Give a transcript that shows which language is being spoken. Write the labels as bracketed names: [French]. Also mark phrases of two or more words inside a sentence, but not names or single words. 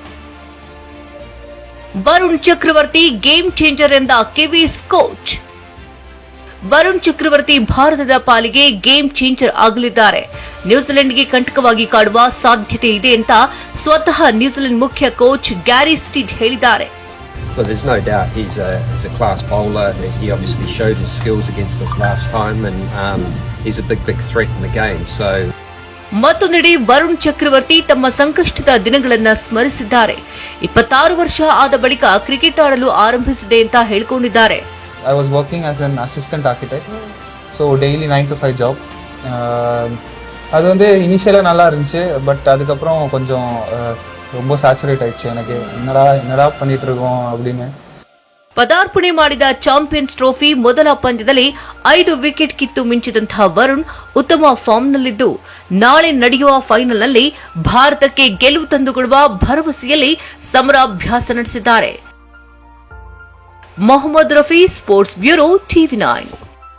[Kannada] ವರುಣ್ ಚಕ್ರವರ್ತಿ [English] game changer [Kannada] ಎಂದ ಕಿವೀಸ್ ಕೋಚ್. ವರುಣ್ ಚಕ್ರವರ್ತಿ ಭಾರತದ ಪಾಲಿಗೆ [English] game changer [Kannada] ಆಗಲಿದ್ದಾರೆ. ನ್ಯೂಜಿಲೆಂಡ್ಗೆ ಕಂಟಕವಾಗಿ ಕಾಡುವ ಸಾಧ್ಯತೆ ಇದೆ ಅಂತ ಸ್ವತಃ ನ್ಯೂಜಿಲೆಂಡ್ ಮುಖ್ಯ ಕೋಚ್ ಗ್ಯಾರಿ ಸ್ಟೀಡ್ ಹೇಳಿದ್ದಾರೆ. [English] Well, there's no doubt he's a class bowler. He obviously showed his skills against us last time, and he's a big threat in the game. So. [Kannada] ಮತ್ತೊಂದೆಡೆ ವರುಣ್ ಚಕ್ರವರ್ತಿ ತಮ್ಮ ಸಂಕಷ್ಟದ ದಿನಗಳನ್ನ ಸ್ಮರಿಸಿದ್ದಾರೆ. 26 ವರ್ಷ ಆದ ಬಳಿಕ ಕ್ರಿಕೆಟ್ ಆಡಲು ಆರಂಭಿಸಿದೆ ಅಂತ ಹೇಳಿಕೊಂಡಿದ್ದಾರೆ. [English] I was working as an assistant architect, so daily 9 to 5 job. [Tamil] அது வந்து இனிஷியலாக நல்லா இருந்துச்சு, பட் அதுக்கப்புறம் கொஞ்சம் ரொம்ப [Kannada] ಸ್ಯಾಚುರೇಟ್ ಆಯ್ತು. [Tamil] எனக்கு என்னடா பண்ணிட்டு இருக்கோம் அப்படின்னு. [Kannada] ಪದಾರ್ಪಣೆ ಮಾಡಿದ ಚಾಂಪಿಯನ್ಸ್ ಟ್ರೋಫಿ ಮೊದಲ ಪಂದ್ಯದಲ್ಲಿ 5 ವಿಕೆಟ್ ಕಿತ್ತು ಮಿಂಚಿದಂತಹ ವರುಣ್ ಉತ್ತಮ ಫಾರ್ಮ್ನಲ್ಲಿದ್ದು ನಾಳೆ ನಡೆಯುವ ಫೈನಲ್ನಲ್ಲಿ ಭಾರತಕ್ಕೆ ಗೆಲುವು ತಂದುಕೊಡುವ ಭರವಸೆಯಲ್ಲಿ ಸಮರಾಭ್ಯಾಸ ನಡೆಸಿದ್ದಾರೆ. ಮೊಹಮ್ಮದ್ ರಫಿ, [English] sports bureau, [Kannada] TV9.